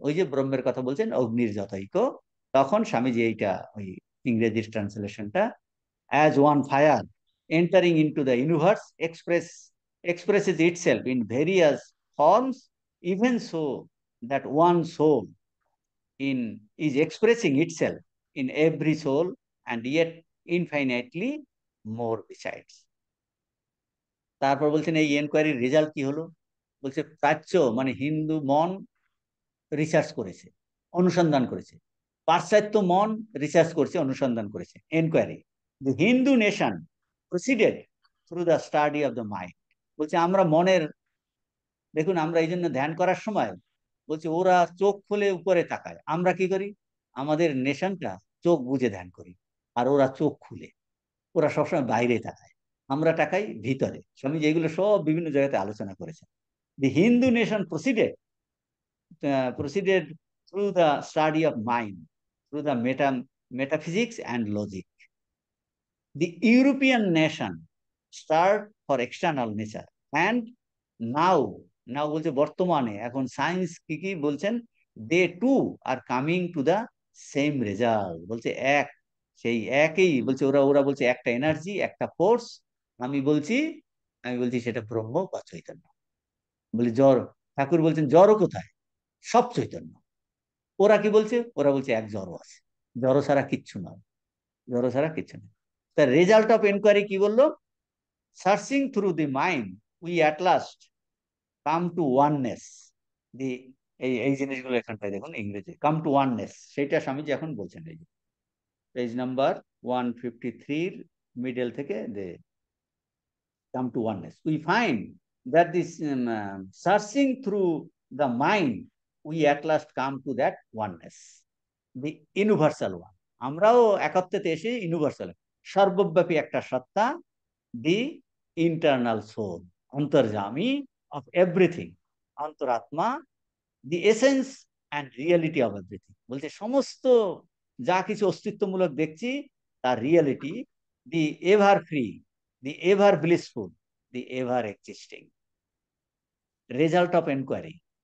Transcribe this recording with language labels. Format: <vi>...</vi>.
<bn>ওই যে ব্রহ্মের কথা বলছেন অগ্নির যতৈক, তখন স্বামীজি এইটা ওই ইংরেজি ট্রান্সলেশনটা,</bn> <en>as one fire entering into the universe expresses itself in various forms, even so that one soul in is expressing itself in every soul, and yet infinitely more besides.</en> <bn>তারপর বলছেন এই এনকোয়ারির রেজাল্ট কি হলো, বলছে প্রাচ্য মানে হিন্দু মন রিসার্চ করেছে, অনুসন্ধান করেছে, পাশ্চাত্য মন রিসার্চ করেছে, অনুসন্ধান করেছে, enquiry.</bn> <en>The Hindu nation proceeded through the study of the mind.</en> <bn>বলছে আমরা মনের, দেখুন আমরা এই জন্য ধ্যান করার সময় বলছে ওরা চোখ খুলে উপরে তাকায়, আমরা কি করি, আমাদের নেশনটা চোখ বুজে ধ্যান করি, আর ওরা চোখ খুলে, ওরা সবসময় বাইরে তাকায়, আমরা তাকাই ভিতরে। স্বামী যেগুলো সব বিভিন্ন জায়গাতে আলোচনা করেছেন।</bn> <en>The Hindu nation proceeded through the study of mind, through the metaphysics and logic. The European nation start for external nature, and now now</en> <bn>বলছে বর্তমানে এখন সায়েন্স কি কি বলছেন,</bn> <en>they too are coming to the same result,</en> <bn>বলছে এক সেই একই, বলছে ওরা ওরা বলছে একটা এনার্জি একটা ফোর্স, আমি বলছি আমি বলছি সেটা ব্রহ্ম বা চৈতন্য। বলি জড়, ঠাকুর বলছেন জড় কোথায়, সব চৈতন্য। ওরা কি বলছে, ওরা বলছে এক জড় আছে, জড় ছাড়া কিচ্ছু নয়, জড় ছাড়া কিচ্ছু নেই।</bn> <en>The result of inquiry</en> <bn>কি বললো,</bn> <en>searching through the mind we at last come to oneness.</en> <bn>the এই এই জিনিসগুলো এখানটায় দেখুন ইংরেজি</bn> <en>come to oneness,</en> <bn>সেটা স্বামীজি এখন বলছেন, এই পেজ নাম্বার 153 মিডল থেকে</bn> <en>They come to oneness. We find that this searching through the mind we at last come to that oneness, the universal one.</en> <bn>আমরাও একত্বতে এসে ইউনিভার্সাল, সর্বব্যাপী একটা সত্তা,</bn> <en>the internal soul,</en> <bn>অন্তর্যামী of everything, অন্তরাত্মা, the essence</bn> <en>And reality of everything.</en> <bn>বলছে সমস্ত যা কিছু অস্তিত্বমূলক দেখছি তার reality,</bn> <en>The ever free, the ever blissful, the ever existing result of enquiry.</en>